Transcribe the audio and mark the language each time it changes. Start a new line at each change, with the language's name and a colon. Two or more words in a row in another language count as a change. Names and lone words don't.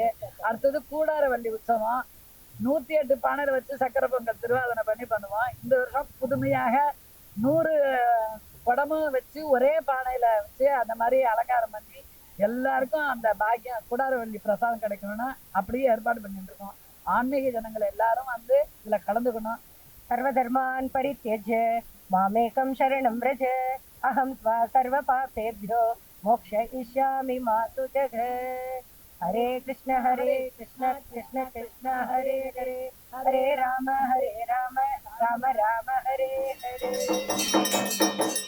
Tamil: அடுத்தது கூடார வண்டி உற்சவம் 108 பானையில வச்சு சக்கரை பொங்கல் திருவாதனை பண்ணி பண்ணுவோம். இந்த வருஷம் புதுமையாக 100 குடமும் வச்சு ஒரே பானையில வச்சு அந்த மாதிரி அலங்காரம் பண்ணி எல்லாருக்கும் அந்த பாக்கியம் குடாரவள்ளி பிரசாதம் கிடைக்கணும்னா அப்படியே ஏற்பாடு பண்ணிட்டு இருக்கோம். ஆன்மீக ஜனங்கள் எல்லாரும் வந்து இதுல கலந்துக்கணும்.
Sanskrit: सर्वधर्मान् परित्यज्य मामेकं शरणं व्रज अहं त्वा सर्वपापेभ्यो मोक्षयिष्यामि मा शुचः। हरे कृष्ण कृष्ण कृष्ण हरे हरे हरे राम राम राम हरे हरे।